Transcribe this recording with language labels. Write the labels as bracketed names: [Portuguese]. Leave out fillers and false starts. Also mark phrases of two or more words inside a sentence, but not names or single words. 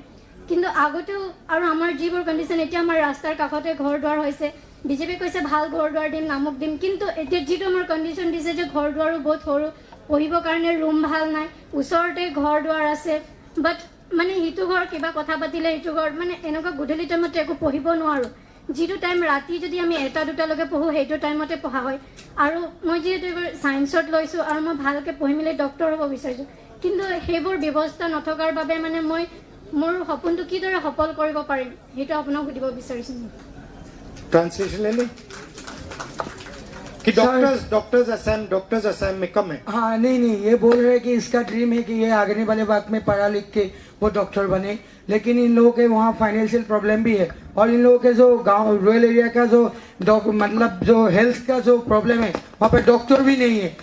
[Assamese] কিন্তু আগতেও আৰু আমাৰ যিবোৰ কণ্ডিশ্যন, এতিয়া আমাৰ ৰাস্তাৰ কাষতে ঘৰ দুৱাৰ হৈছে, বিজেপি কৈছে ভাল ঘৰ দুৱাৰ দিম, নামক দিম, কিন্তু এতিয়া যিটো আমাৰ কণ্ডিশ্যন দিছে যে ঘৰ দুৱাৰো বহুত সৰু, পঢ়িবৰ কাৰণে ৰুম ভাল নাই, ওচৰতে ঘৰ দুৱাৰ আছে, বাট মানে সিটো ঘৰ কিবা কথা পাতিলে ইটো ঘৰ মানে এনেকুৱা গধূলি টাইমত একো পঢ়িব নোৱাৰোঁ। যিটো টাইম ৰাতি যদি আমি 1-2লৈকে পঢ়োঁ সেইটো টাইমতে পঢ়া হয়। আৰু মই যিহেতু এইবাৰ ছায়েন্সত লৈছোঁ আৰু মই ভালকৈ পঢ়ি মেলি ডক্টৰ হ'ব বিচাৰিছোঁ, কিন্তু সেইবোৰ ব্যৱস্থা নথকাৰ বাবে মানে মই মোৰ সপোনটো কিদৰে সফল কৰিব পাৰিম সেইটো আপোনাক সুধিব বিচাৰিছোঁ। [Hindi] ट्रांसलेशन ले लें कि डॉक्टर्स असम में कम है। हाँ नहीं ये बोल रहे हैं कि इसका ड्रीम है कि ये आगे वाले वक्त में पढ़ा लिख के वो डॉक्टर बने, लेकिन इन लोगों के वहाँ [English] financial problem [Hindi] भी है और इन लोगों के जो गांव [English] rural area [Hindi] का जो मतलब जो हेल्थ का जो प्रॉब्लम है वहाँ पे डॉक्टर भी नहीं है।